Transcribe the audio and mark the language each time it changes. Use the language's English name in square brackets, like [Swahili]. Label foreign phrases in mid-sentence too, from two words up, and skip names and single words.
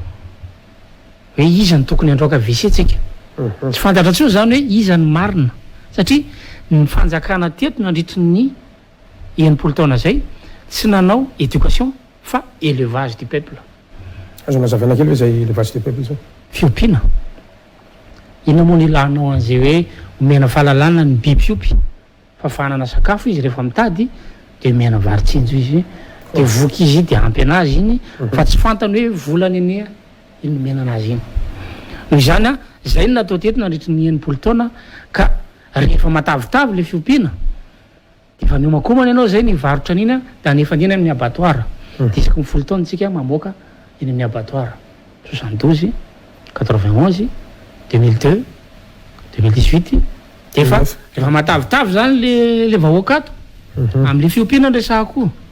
[Malagasy] hoe iza ny tokony androaka WC tsika tsy fantatra tsony zany hoe iza ny marina satria ny fanjakana teto nandritry ny enimpolo taona zay tsy nanao éducation fa [French] élevage du peuple [Malagasy] azona zavana kely hoe zay [French] le vache de peuple [Malagasy] zao fiompiana inona moa ny ilanao an'izay hoe omena fahalalana ny biby fiopy fa fanana sakafo izy rehefa mitady de omena varitsinjo izy de voky izy de ampy anazy iny fa tsy fantany hoe volany ania iny nomena anazy iny noho izany a zay ny natao teto nandritry ny enimpolo taona ka rehefa matavitavy le fiompiana de efa miomakomana ianao zay ny varotra an'iny a da nefa andina amin'ny abattoir de isaky ny folo taona tsika mamoaka eny amin'ny abattoir 72 91 2002 2018 defa rehefa matavitavy zany le vahoaka ato am'le fiompiana ndresahako